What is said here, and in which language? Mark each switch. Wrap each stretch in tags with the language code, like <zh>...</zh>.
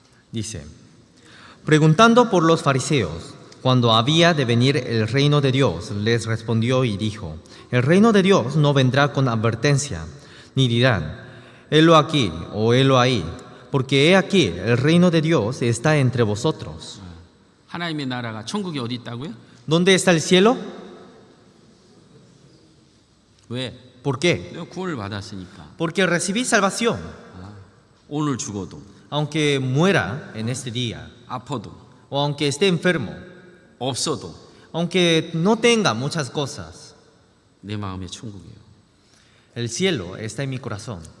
<es>Dice, preguntando por los fariseos, cuando había de venir el reino de Dios, les respondió y dijo, el reino de Dios no vendrá con advertencia, ni dirán, helo aquí o helo ahí, porque he aquí el reino de Dios está entre vosotros.</es> <ko>하나님의 나라가 천국이 어디 있다고요?</ko> <es>¿Dónde está el cielo?</es> <ko>왜?</ko> <es>¿Por qué?</es> <ko>내가 구원을 받았으니까.</ko> <es>Porque recibí salvación,</es> <ko>오늘 죽어도,</ko> <es>aunque muera en este día,</es> <ko>아파도,</ko> <es>o aunque esté enfermo,</es> <ko>없어도</ko> <es>aunque no tenga muchas cosas,</es> <ko>내 마음의 천국이에요.</ko> <es>el cielo está en mi corazón.</es>